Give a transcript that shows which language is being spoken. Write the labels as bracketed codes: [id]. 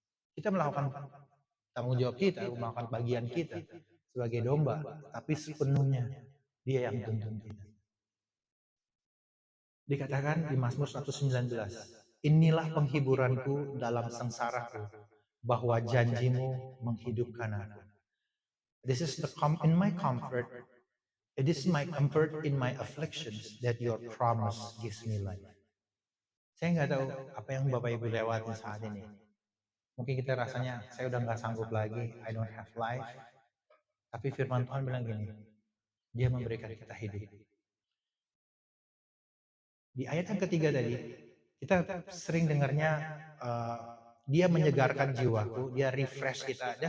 [id] Kita melakukan tanggung jawab kita, melakukan bagian kita sebagai domba, tapi sepenuhnya Dia yang tuntun kita. Dikatakan di Mazmur 119, inilah penghiburanku dalam sengsaraku, bahwa janjimu menghidupkan aku. [en] This is in my comfort. It is my comfort in my afflictions that your promise gives me life. [id] Saya nggak tahu apa yang Bapak Ibu lewati saat ini. Mungkin kita rasanya, saya udah nggak sanggup lagi, [en] I don't have life. [id] Tapi firman Tuhan bilang gini, Dia memberikan kita hidup. Di ayat yang ketiga tadi, kita sering dengarnya, Dia menyegarkan jiwaku, Dia refresh kita.